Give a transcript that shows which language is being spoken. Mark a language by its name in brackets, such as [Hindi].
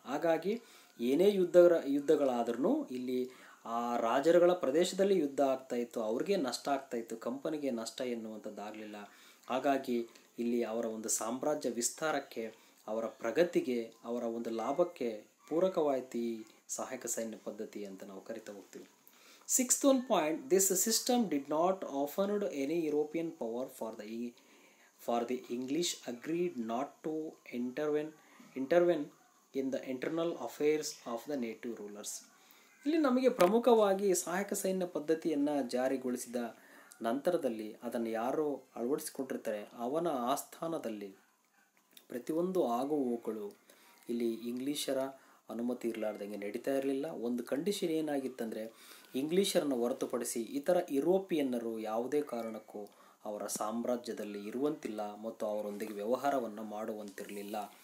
[Kannada] ಹಾಗಾಗಿ ಏನೇ ಯುದ್ಧಗಳಾದ್ರೂ ಇಲ್ಲಿ ಆ ರಾಜರುಗಳ ಪ್ರದೇಶದಲ್ಲಿ ಯುದ್ಧ ಆಗ್ತಾಯಿತ್ತು, ಅವ್ರಿಗೆ ನಷ್ಟ ಆಗ್ತಾಯಿತ್ತು, ಕಂಪನಿಗೆ ನಷ್ಟ ಎನ್ನುವಂಥದ್ದು ಆಗಲಿಲ್ಲ. ಹಾಗಾಗಿ ಇಲ್ಲಿ ಅವರ ಒಂದು ಸಾಮ್ರಾಜ್ಯ ವಿಸ್ತಾರಕ್ಕೆ, ಅವರ ಪ್ರಗತಿಗೆ, ಅವರ ಒಂದು ಲಾಭಕ್ಕೆ ಪೂರಕವಾಯಿತು ಈ ಸಹಾಯಕ ಸೈನ್ಯ ಪದ್ಧತಿ ಅಂತ ನಾವು ಕರಿತಾ ಹೋಗ್ತೀವಿ. [English] Sixth one point, this system did not offer any European power for the English agreed not to intervene in the internal affairs of the native rulers. [Kannada] ಇಲ್ಲಿ ನಮಗೆ ಪ್ರಮುಖವಾಗಿ ಸಹಾಯಕ ಸೈನ್ಯ ಪದ್ಧತಿಯನ್ನು ಜಾರಿಗೊಳಿಸಿದ ನಂತರದಲ್ಲಿ ಅದನ್ನು ಯಾರು ಅಳವಡಿಸಿಕೊಂಡಿರ್ತಾರೆ ಅವನ ಆಸ್ಥಾನದಲ್ಲಿ ಪ್ರತಿಯೊಂದು ಆಗುಹೋಗುಗಳು ಇಲ್ಲಿ ಇಂಗ್ಲೀಷರ ಅನುಮತಿ ಇರಲಾರ್ದಂಗೆ ನಡೀತಾ ಇರಲಿಲ್ಲ. ಒಂದು ಕಂಡೀಷನ್ ಏನಾಗಿತ್ತಂದರೆ ಇಂಗ್ಲೀಷರನ್ನು ಹೊರತುಪಡಿಸಿ ಇತರ ಯುರೋಪಿಯನ್ನರು ಯಾವುದೇ ಕಾರಣಕ್ಕೂ ಅವರ ಸಾಮ್ರಾಜ್ಯದಲ್ಲಿ ಇರುವಂತಿಲ್ಲ ಮತ್ತು ಅವರೊಂದಿಗೆ ವ್ಯವಹಾರವನ್ನು ಮಾಡುವಂತಿರಲಿಲ್ಲ.